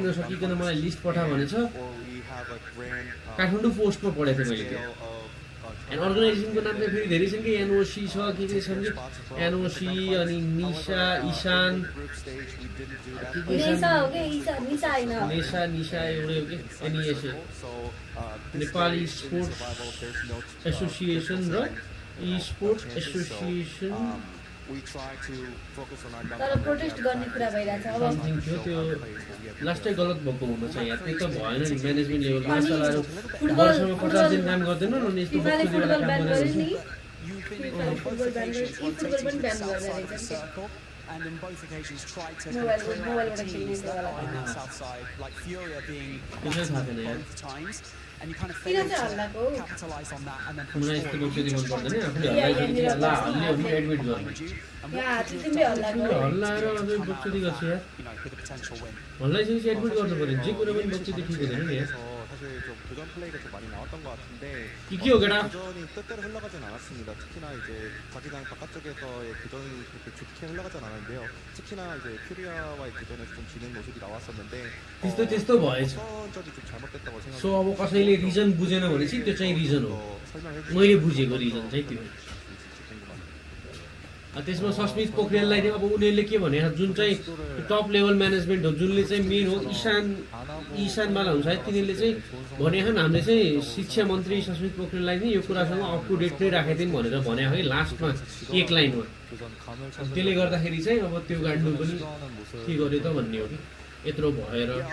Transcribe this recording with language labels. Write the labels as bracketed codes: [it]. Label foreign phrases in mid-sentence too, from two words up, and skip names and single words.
[ne] नसकिकन मलाई लिस्ट पठा भनेछ काठमाडौँ पोस्टमा पढेको थिएँ मैले त्यो [en] and organizationको [ne] नाम चाहिँ फेरि धेरै छन् कि एनओसी छ के छन् कि एनओसी अनि निशा ईशान निशा एउटै हो कि एनइएसए नेपाली स्पोर्ट्स एसोसिएसन र Esports Association [en] we try to focus on our [ne] तर प्रोटेस्ट गर्ने कुरा भइरहेछ अब समथिङ थियो त्यो लास्टै गलत भएको हुन छ यार त्यो त भएन नि [en] management levelमा [ne] मान्छेहरु वर्षमा 50 दिन काम गर्दैनन् अनि यस्तो बक्सुदी वाला काम गरेर [en] football ban [ne] पनि ब्यान गर्दैछ [en] and in both occasions tried to control teams that are on the south side, like Furia being both times, and you kind of fail to capitalize on that and then push forward. With a potential win. [ko] 사실 좀 교전 플레이가 좀 많이 나왔던 것 같은데 교전이 뜻대로 흘러가진 않았습니다. 특히나 이제 자기장 바깥쪽에서의 교전이 그렇게 좋게 흘러가진 않았는데요. 특히나 이제 퓨리아와의 교전에서 좀 지는 모습이 나왔었는데 [ne] त्यस्तो भएछ [ko] 어떤 점이 좀 잘못됐다고 생각합니다. [ne] सो अब कसैले रिजन बुझेन भने चाहिँ त्यो चाहिँ रिजन हो मैले बुझेको रिजन चाहिँ त्यो त्यसमा सस्मित पोखरेललाई नि अब उनीहरुले के भने जुन चाहिँ [en] top level management [ne] हो जुनले चाहिँ मेन हो ईशानवाला हुन्छ है तिनीले चाहिँ भने हन हामीले चाहिँ शिक्षा मन्त्री सस्मित पोखरेललाई नि यो कुरासँग [en] up to date [ne] नै राखेदिन भनेर भने है लास्टमा एक लाइनमा त्यसले गर्दाखेरि चाहिँ अब त्यो गाड्नु पनि के गर्यो त भन्ने हो कि यत्रो भएर